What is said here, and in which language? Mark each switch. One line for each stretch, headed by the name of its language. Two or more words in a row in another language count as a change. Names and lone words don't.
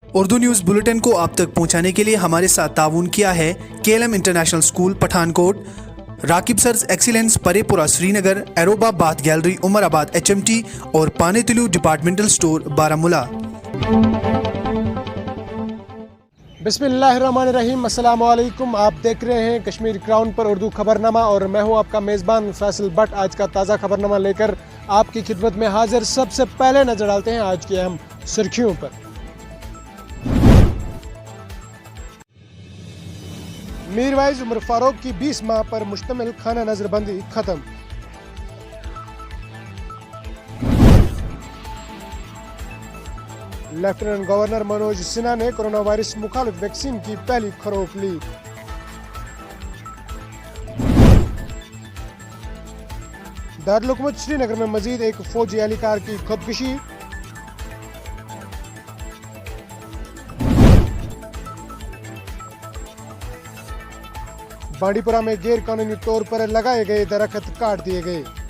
Urdu: اردو نیوز بلیٹن کو آپ تک پہنچانے کے لیے ہمارے ساتھ تعاون کیا ہے KLM
English: International School
Urdu: پٹھان کوٹ، راکب سرز ایکسیلنس پرے پورہ سری نگر، ایروبا باتھ گیلری عمر آباد HMT اور پانے تلو ڈپارٹمنٹل سٹور بارہمولہ۔
Arabic: بسم اللہ الرحمن الرحیم، السلام علیکم۔
Urdu: آپ دیکھ رہے ہیں کشمیر کراؤن پر اردو خبرنامہ اور میں ہوں آپ کا میزبان فیصل بٹ۔ آج کا تازہ خبرنامہ لے کر آپ کی خدمت میں حاضر۔ سب سے پہلے نظر ڈالتے ہیں آج کی اہم سرخیوں پر۔ میروائز عمر فاروق کی 20 ماہ پر مشتمل خانہ نظر بندی ختم۔
English: Lieutenant Governor
Urdu: منوج سنہا نے
English: corona virus
Urdu: مخالف ویکسین کی پہلی خوراک لی۔ دارالحکومت سری نگر میں مزید ایک فوجی اہلکار کی خودکشی۔ بانڈی پورہ میں غیر قانونی طور پر لگائے گئے درخت کاٹ دیے گئے۔